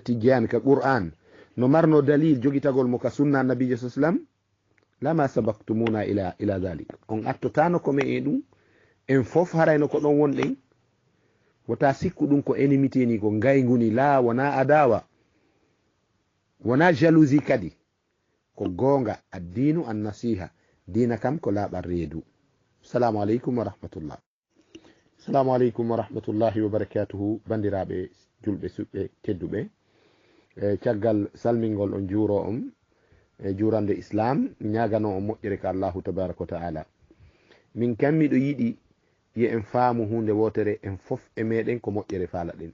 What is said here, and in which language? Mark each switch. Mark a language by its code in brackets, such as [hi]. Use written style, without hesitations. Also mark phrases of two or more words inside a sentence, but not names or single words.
[ff] tijani ka qur'an no marno dalil jogitagol mo ka sunna nabijo sa sallam [ar] لما سبقتمونا إلى ذلك [ff] on attotano ko me e ɗum en fof harayno ko ɗon wonɗen wota sikku ɗum ko enimité ni ko ngayguni la wona adawa wona jalousie kadi ko gonga [ar] الدين النصيحة [ff] dina kam ko laaɓal reedu. [ar] السلام عليكم ورحمة الله. السلام عليكم ورحمة الله وبركاته. [ff] Bandiraɓe julɓe suɓɓe tedduɓe caggal salmingol on juuro on e jurande islam ñagano on moƴƴere ka [ar] الله تبارك وتعالى. [ff] Min kam miɗo yiɗi ye en faamu hunde wotere en fof e meɗen ko moƴƴere faala ɗen.